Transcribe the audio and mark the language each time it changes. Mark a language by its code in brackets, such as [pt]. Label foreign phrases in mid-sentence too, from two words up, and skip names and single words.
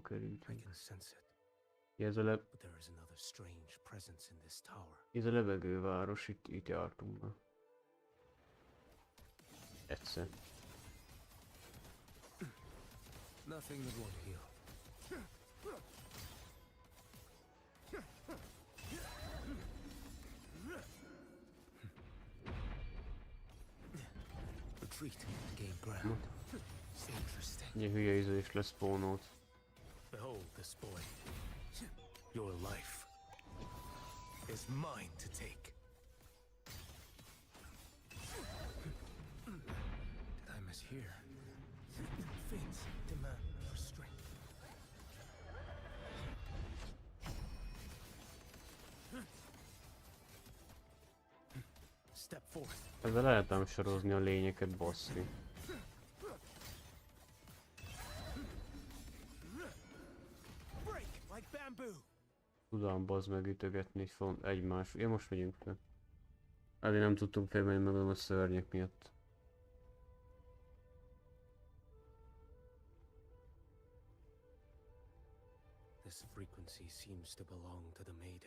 [en] I [hu] kerültünk? [en] can sense it. [hu] Ez [en] But there is another strange presence in this tower. [hu] a levegőváros, itt jártunk be. Egyszer. [en] Nothing that won't heal. Retreat, gain ground. Interesting. [hu] Egy hülye is leszpónolt. [en] Behold this boy. Your life is mine to take. Did I mishear? Fates demand more strength. Step forth. [hu] Ezzel lehetne sorozni a lényeket, basszi. [en] Break like bamboo. [hu] Tudom, bazd meg ütögetni egymás. Ja, most megyünk fel. Azért nem tudtunk felmenni magam a szörnyek miatt. [en] This frequency seems to belong to the maiden.